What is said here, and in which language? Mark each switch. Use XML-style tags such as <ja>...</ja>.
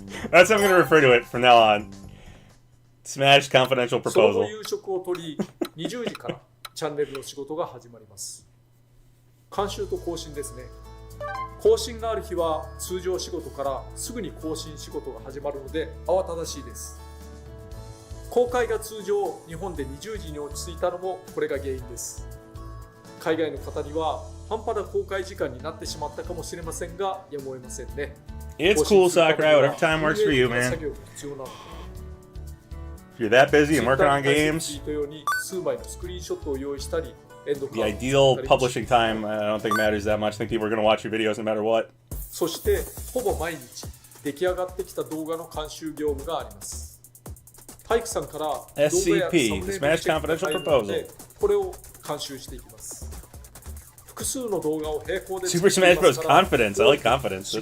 <en>That's how I'm going to refer to it from now on. Smash Confidential</en> <ja>その後</ja> <en>Proposal.</en> <ja>夕食をとり、20時からチャンネルの仕事が始まります。監修と更新ですね。更新がある日は通常仕事からすぐに更新仕事が始まるので慌ただしいです。公開が通常日本で20時に落ち着いたのもこれが原因です。海外の方には半端な公開時間になってしまったかもしれませんが、やむを得ませんね。</ja> <en>It's cool, Sakurai. Whatever time works for you, man. If you're that busy and working on games,</en> <ja>数枚のスクリーンショットを用意したり、</ja> <en>the ideal publishing time, I don't think matters that much. I think people are going to watch your videos no matter what.</en> <ja>そしてほぼ毎日出来上がってきた動画の監修業務があります。ハイクさんから動画やサムネイルのチェックが入るので、これを監修していきます。複数の動画を並行で</ja> <en>Super Smash Bros. Confidence. I like confidence. That</en>